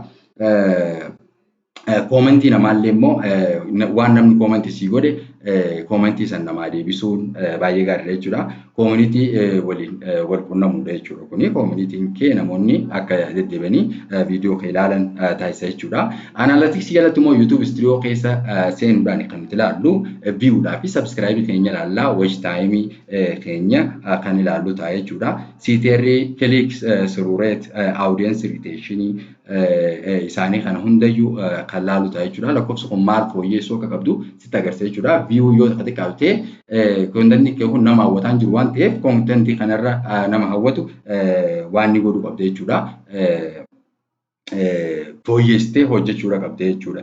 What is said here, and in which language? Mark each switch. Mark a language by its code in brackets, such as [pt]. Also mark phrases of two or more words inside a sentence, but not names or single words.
[om] Koomentii namaallee immoo waan namni koomentii sii godhe koomentii san namaa deebisuun baay'ee gaariidha jechuudha. Koomunitii waliin wal quunnamuudha jechuudha. Kuni koomunitiin kee namoonni akka deddeebi'anii viidiyoo kee ilaalan taasisa jechuudha. Analytics jalatti immoo YouTube Studio keessa seenuudhaan kan nuti ilaallu viewdhaa fi subscribe keenya ilaallaa, [en] watch time [om] keenya kan ilaallu ta'a jechuudha. CTR, [en] clicks through rate, audience retention [om] isaanii kana hundayyuu kan ilaallu ta'a jechuudha. Lakkoofsa kun maal fooyyessuu akka qabdu sitti agarsiisa jechuudha. View yoo xiqqaatu ta'e kontentii kee kun nama hawwataan jiru waan ta'eef kontentii kanarra nama hawwatu waan ni godhu qabda jechuudha. Fooyyessitee hojjechuudha qabda jechuudha.